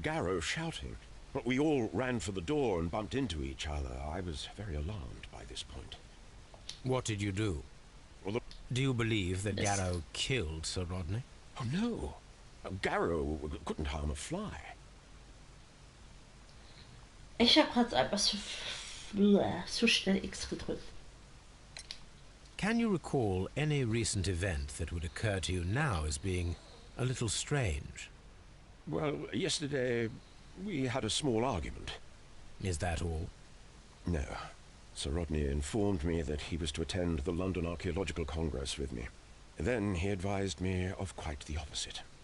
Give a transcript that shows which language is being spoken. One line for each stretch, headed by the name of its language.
English: Garrow shouting, but we all ran for the door and bumped into each other. I was very alarmed by this point. What did you do? Well, Do you believe that Garrow killed Sir Rodney? Oh, no. Garrow couldn't harm a fly.
German: Ich habe gerade einfach so schnell X gedrückt.
English: Can you recall any recent event that would occur to you now as being a little strange? Well, yesterday we had a small argument. Is that all? No. Sir Rodney informed me that he was to attend the London Archaeological Congress with me. Then he advised me of quite the opposite.